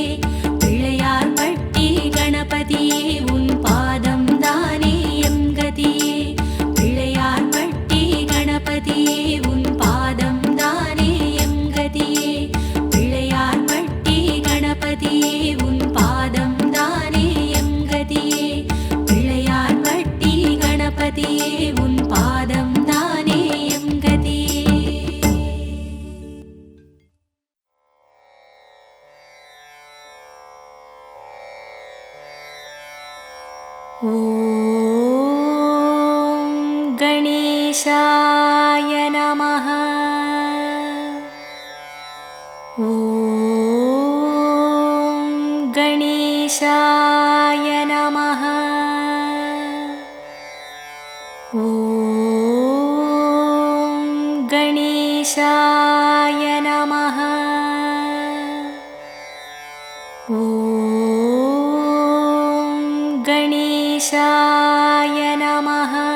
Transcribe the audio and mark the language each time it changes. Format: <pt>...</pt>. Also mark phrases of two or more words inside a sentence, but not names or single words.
<ta>பிள்ளையார் பட்டி கணபதியே உன் பாதம் தானே எம் கதியே பிள்ளையார் பட்டி கணபதியே உன் பாதம் தானே எம் கதியே பிள்ளையார் பட்டி கணபதியே உன் பாதம் தானே எம் கதியே பிள்ளையார் பட்டி கணபதியே உன் பாதம் தானே எம் கதியே</ta> <sa>ஓம் गणेशाय नमः ஓம் गणेशाय नमः ஓம் गणेशाय नमः ஓம் गणेशाय नमः</sa>